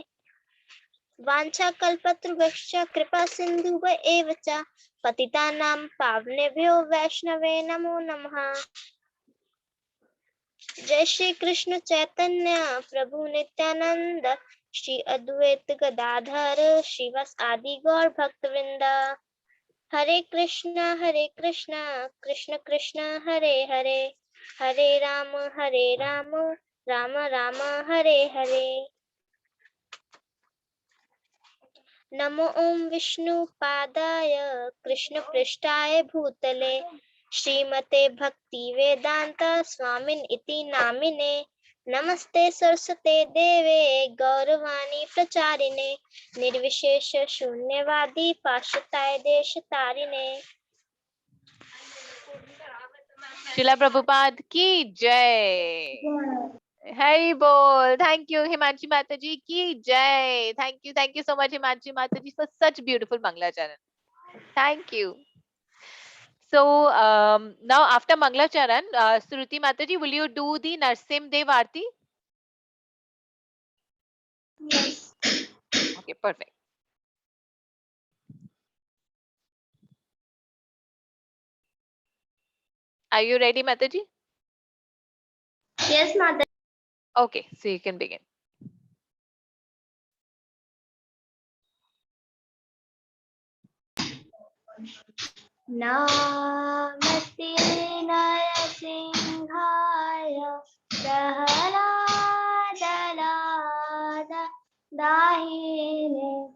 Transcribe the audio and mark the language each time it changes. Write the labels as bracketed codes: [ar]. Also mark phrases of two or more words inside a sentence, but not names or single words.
[sa] वाञ्छाकल्पतरुभ्यश्च कृपा सिन्धुभ एव च पतितानां पावनेभ्यो वैष्णवे नमो नमः। जय श्री कृष्ण चैतन्य प्रभु नित्यानंद श्री अद्वैत गदाधर श्रीवास आदि गौर भक्तवृंद। हरे कृष्ण कृष्ण कृष्ण हरे हरे हरे राम राम राम हरे हरे। नमो ओम विष्णुपादाय कृष्णपृष्ठाय भूतले श्रीमते भक्तिवेदांत स्वामिन् इति नामिने। नमस्ते सरस्वते देवे गौरवाणी प्रचारिणे निर्विशेष शून्यवादी पाश्चात्य देशतारिणे। [hi] शिला प्रभुपाद की जय। हरि बोल। [en] Thank you [hi] Himanshi Mataji की जय। [en] Thank you so much Himanshi Mataji for such beautiful Mangalacharan. Thank you. So now after Mangalacharan, Shruti Mataji, will you do the Narsim Dev Aarti? Yes. Okay, perfect. Are you ready, Mataji? Yes, Mata. Okay, so you can begin. [sa] नमस्ते नरसिंहाय प्रह्लादलाद दाहिने